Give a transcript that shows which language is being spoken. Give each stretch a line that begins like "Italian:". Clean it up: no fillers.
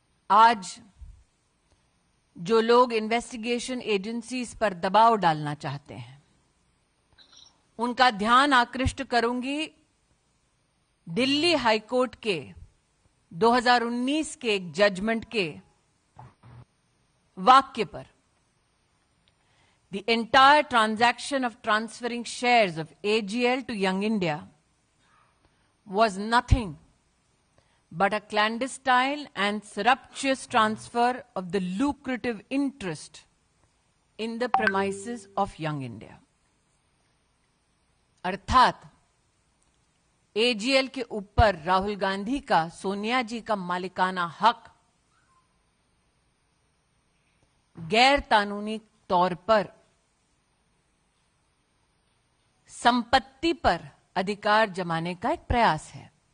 Hindi: आज जो लोग इन्वेस्टिगेशन एजेंसीज पर दबाव डालना चाहते हैं उनका ध्यान आकृष्ट करूंगी दिल्ली हाईकोर्ट के 2019 के एक जजमेंट के वाक्य पर।
English: The entire transaction of transferring shares of AGL to Young India was nothing but a clandestine and surreptitious transfer of the lucrative interest in the premises of Young India.
Hindi: अर्थात AGL के ऊपर राहुल गांधी का, सोनिया जी का मालिकाना हक गैर कानूनी तौर पर संपत्ति पर अधिकार जमाने का एक प्रयास है।